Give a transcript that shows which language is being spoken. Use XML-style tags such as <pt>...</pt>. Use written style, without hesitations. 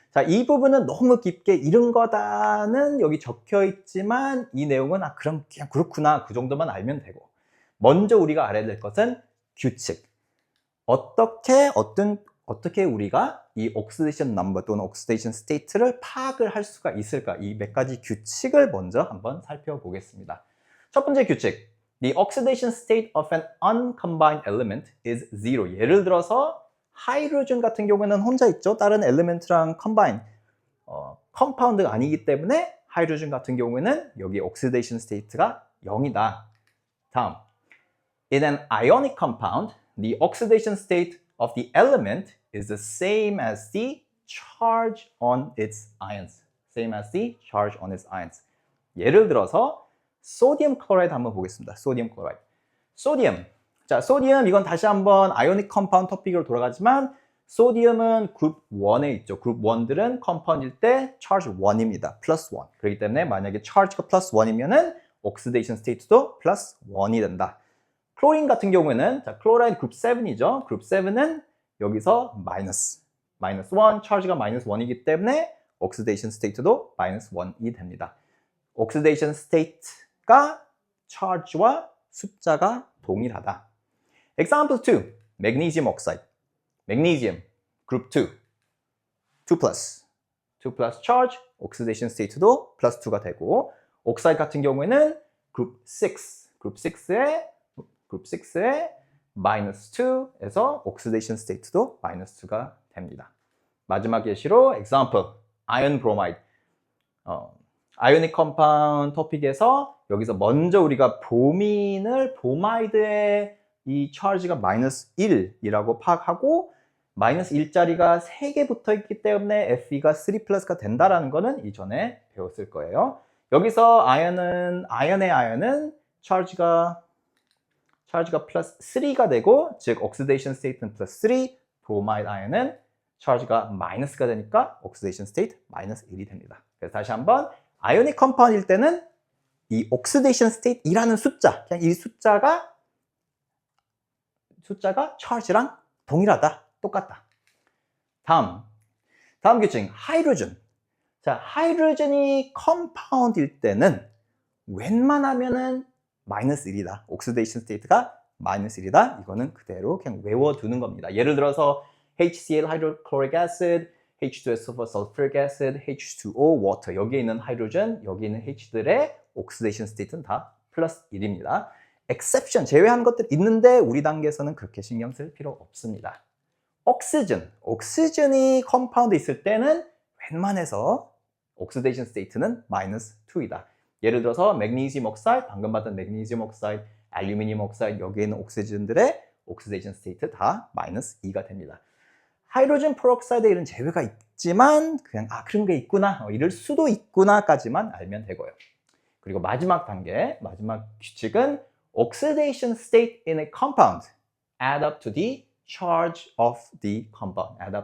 <ko>자, 이 부분은 너무 깊게 이런 거다는 여기 적혀 있지만 이 내용은 그럼 그냥 그렇구나 그 정도만 알면 되고, 먼저 우리가 알아야 될 것은 규칙. 어떻게 우리가 이 옥시데이션 넘버 또는 옥시데이션 스테이트를 파악을 할 수가 있을까? 이 몇 가지 규칙을 먼저 한번 살펴보겠습니다. 첫 번째 규칙.</ko> <en>The oxidation state of an uncombined element is zero.</en> <ko>예를 들어서 하이드로젠 같은 경우에는 혼자 있죠. 다른 엘리멘트랑 컴바인, 컴파운드가 아니기 때문에 하이드로젠 같은 경우에는 여기 옥시데이션 스테이트가 0이다. 다음.</ko> <en>In an ionic compound, the oxidation state of the element is the same as the charge on its ions. Same as the charge on its ions.</en> <ko>예를 들어서 소디움 클로라이드 한번 보겠습니다. 소디움 클로라이드. 자, 소디움 이건 다시 한번 아이오닉 컴파운드 토픽으로 돌아가지만 소디움은 그룹 1에 있죠. 그룹 1들은 컴파운드일 때 charge 1입니다. 플러스 1. 그렇기 때문에 만약에 charge가 플러스 1이면은 옥시데이션 스테이트도 플러스 1이 된다. 클로린 같은 경우에는 자, 클로라이드 그룹 7이죠. 그룹 7은 여기서 마이너스 1, charge가 마이너스 1이기 때문에 옥시데이션 스테이트도 마이너스 1이 됩니다. 옥시데이션 스테이트가 charge와 숫자가 동일하다. Example 2. Magnesium oxide. Magnesium group 2 plus charge, oxidation state도 플러스 2가 되고, oxide 같은 경우에는 group 6에 마이너스 2에서 oxidation state도 마이너스 2가 됩니다. 마지막 예시로 example iron bromide. 아이오닉 컴파운드 토픽에서 여기서 먼저 우리가 보마이드의 이 차지가 마이너스 1이라고 파악하고, 마이너스 1짜리가 3개 붙어 있기 때문에 Fe가 3 플러스가 된다라는 거는 이전에 배웠을 거예요. 여기서 아연의 아연은 차지가 플러스 3가 되고, 즉 옥시데이션 스테이트는 플러스 3, 브로마이드 아연은 차지가 마이너스가 되니까 옥시데이션 스테이트 마이너스 1이 됩니다. 그래서 다시 한번 아이오닉 컴파운드일 때는 이 옥시데이션 스테이트이라는 숫자, 그냥 이 숫자가 charge랑 동일하다, 똑같다. 다음 규칙, 하이드로젠. 자, 하이드로젠이 컴파운드일 때는 웬만하면은 마이너스 1이다. 옥시데이션 스테이트가 마이너스 1이다. 이거는 그대로 그냥 외워두는 겁니다. 예를 들어서</ko> <en>HCl, hydrochloric acid, H2SO4, sulfuric acid, H2O, water.</en> <ko>여기에 있는 하이드로젠, 여기 있는 H들의 옥시데이션 스테이트는 다 플러스 1입니다. exception, 제외한 것들 있는데 우리 단계에서는 그렇게 신경 쓸 필요 없습니다. 옥시전이 컴파운드 있을 때는 웬만해서 옥시데이션 스테이트는 마이너스 2이다. 예를 들어서 매그니슘 옥사이드, 방금 봤던 매그니슘 옥사이드, 알루미늄 옥사이드, 여기에 있는 옥시전들의 옥시데이션 스테이트 다 마이너스 2가 됩니다. 하이드로젠 프로옥사이드에 이런 제외가 있지만 그냥 그런 게 있구나, 이럴 수도 있구나까지만 알면 되고요. 그리고 마지막 규칙은</ko> <en>oxidation state in a compound add up to the charge of the compound.</en>